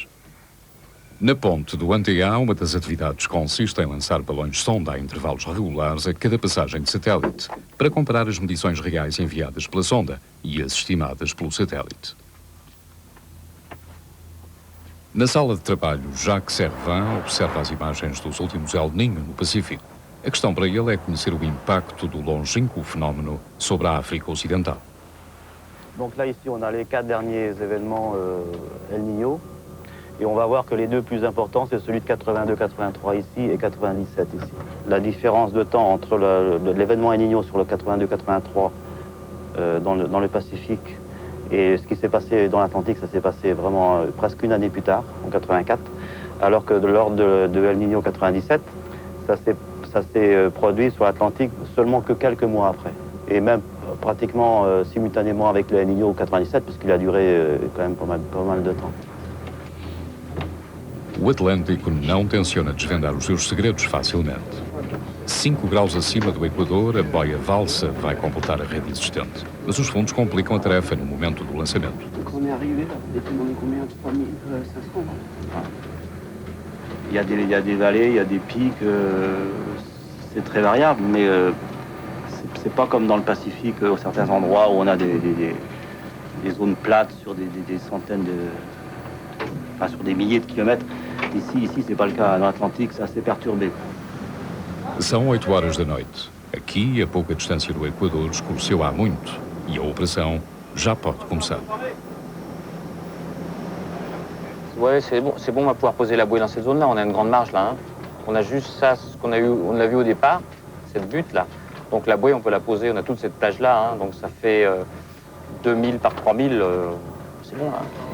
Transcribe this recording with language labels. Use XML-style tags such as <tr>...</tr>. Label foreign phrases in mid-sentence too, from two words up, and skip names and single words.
<pt>Na ponte do NTA, uma das atividades consiste em lançar balões sonda a intervalos regulares a cada passagem de satélite, para comparar as medições reais enviadas pela sonda e as estimadas pelo satélite. Na sala de trabalho, Jacques Servin observa as imagens dos últimos El Niño no Pacífico. A questão para ele é conhecer o impacto do longínquo fenómeno sobre a África Ocidental.</pt> <fr>Donc là, ici, on a les 4 derniers événements El Niño. Et on va voir que les deux plus importants, c'est celui de 82-83 ici et 97 ici. La différence de temps entre l'événement El Niño sur le 82-83 dans le Pacifique et ce qui s'est passé dans l'Atlantique, ça s'est passé vraiment presque une année plus tard, en 84, alors que lors de El Niño 97, ça s'est produit sur l'Atlantique seulement que quelques mois après. Et même pratiquement simultanément avec le El Niño 97, puisqu'il a duré quand même pas mal de temps.</fr> <pt>O Atlântico não tenciona desvendar os seus segredos facilmente. 5 graus acima do Equador, a boia Valsa vai completar a rede existente. Mas os fundos complicam a tarefa no momento do lançamento.</pt> <fr>Quand on est arrivé, là, vous étiez demandé combien? 3500. Il y a des vallées, il y a des pics, c'est très variable, mais c'est pas comme dans le Pacifique, à certains endroits où on a des zones plates sur des centaines enfin sur des milliers de kilomètres. Ici c'est pas le cas. Dans l'Atlantique, c'est assez perturbé.</fr> <pt>São 8 horas da noite. Aqui, a pouca distância do Equador, escureceu há muito e a operação já pode começar.</pt> <fr>Ouais, c'est bon, on va pouvoir poser la bouée dans cette zone-là. On a une grande marge là. Hein. On a juste ça, ce qu'on a eu, on l'a vu au départ, cette butte là. Donc la bouée, on peut la poser. On a toute cette plage là. Hein, donc ça fait 2000 par 3000. C'est bon là.</fr>